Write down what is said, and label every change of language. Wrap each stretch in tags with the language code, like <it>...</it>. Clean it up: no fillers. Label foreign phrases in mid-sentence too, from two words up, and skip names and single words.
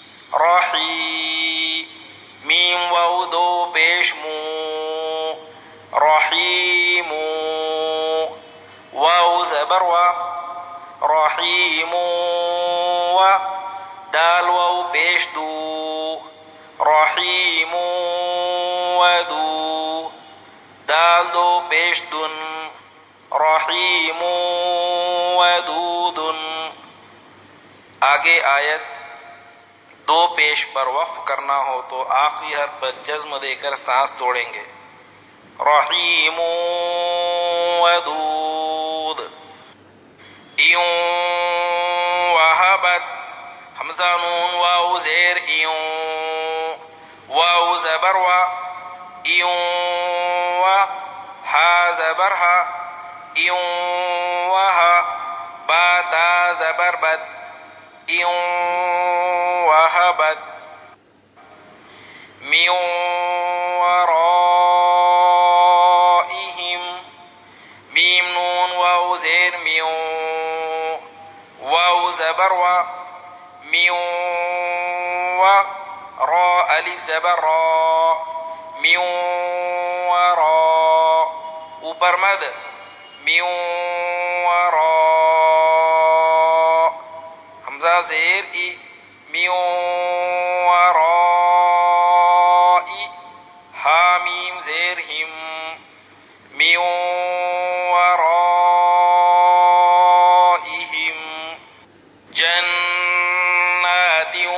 <ur>رحی میم واو دو پیش مو رحیم واو زبر و رحیم و دال واو پیش دو رحیم ودو دال دو پیش دن رحیم ودود آگے آیت دو پیش پر وقف کرنا ہو تو آخری حرف پر جزم دے کر سانس توڑیں گے رحیم ودود ایوں وہبت حمزہ نون واو زیر ایوں واو زبر و ایوں و ہا زبر ہا ایوں وہا با تا زبر بد ایوں وہبت میوں ورائہم میم نون واو زیر میوں واو زبر و میوں و را الف زبر را میوں ورا اوپر مد میوں ورا حمزہ زیر ای میوں ورائی حامیم زیر ہم میوں ورائہم جنات</ur>